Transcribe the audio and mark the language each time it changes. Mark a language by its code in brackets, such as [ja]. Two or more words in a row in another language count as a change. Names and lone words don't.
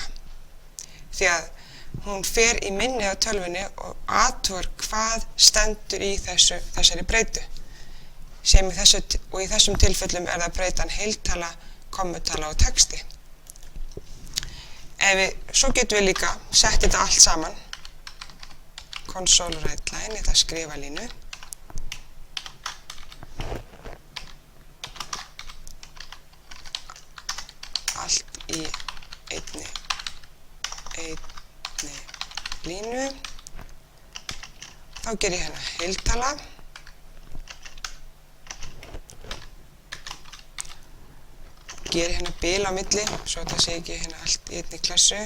[is] Því að hún fer í minnið á tölvunni og athugar hvað stendur í þessari breytu. Sem og í þessum tilfellum það breytan heiltala, kommutala og texti. Svo getum við líka sett þetta allt saman. [en] Console write line, [is] þetta skrifa línu. Allt í einni línu. Þá ger ég hérna heiltala. Ger hérna bil á milli, svo það sé ekki hérna allt í einni klessu.